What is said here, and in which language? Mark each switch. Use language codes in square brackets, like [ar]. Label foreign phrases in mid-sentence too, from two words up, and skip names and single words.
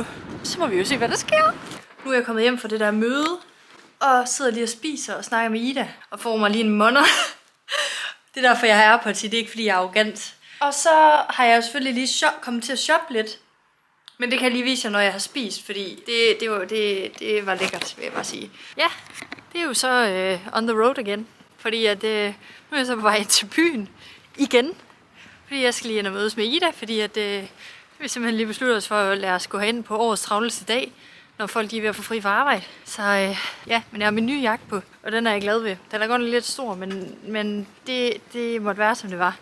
[da] Så må vi jo se, hvad der sker. Nu er jeg kommet hjem fra det der møde, og sidder lige og spiser og snakker med Ida, og får mig lige en monner. Det er derfor, jeg har AirPods i, det er ikke fordi, jeg er arrogant. Og så har jeg jo selvfølgelig lige kommet til at shoppe lidt. Men det kan jeg lige vise jer, når jeg har spist, fordi det var lækkert, vil jeg bare sige. Ja, det er jo så [en] on the road again. [da] Fordi at, nu er jeg så på vej til byen igen. Fordi jeg skal lige ind og mødes med Ida, fordi at vi simpelthen lige beslutter os for at lade os gå hen på årets travleste dag, når folk er ved at få fri fra arbejde. Så ja, men jeg har min nye jakke på, og den er jeg glad ved. Den er godt nok lidt stor, men det måtte være, som det var.